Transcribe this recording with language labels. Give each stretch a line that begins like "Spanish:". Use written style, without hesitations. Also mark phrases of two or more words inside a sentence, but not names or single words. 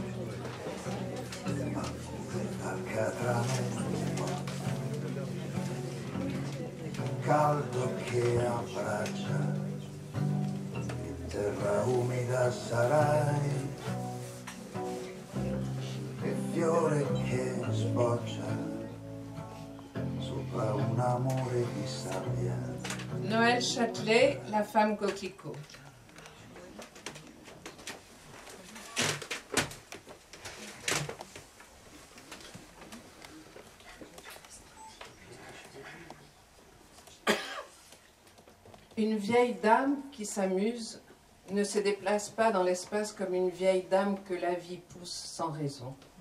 Italian: Caldo che abbraccia, terra umida sarai, e fiore che sboccia sopra un amore di sabbia.
French: Noël Châtelet, La femme coquelicot. Une vieille dame qui s'amuse ne se déplace pas dans l'espace comme une vieille dame que la vie pousse sans raison.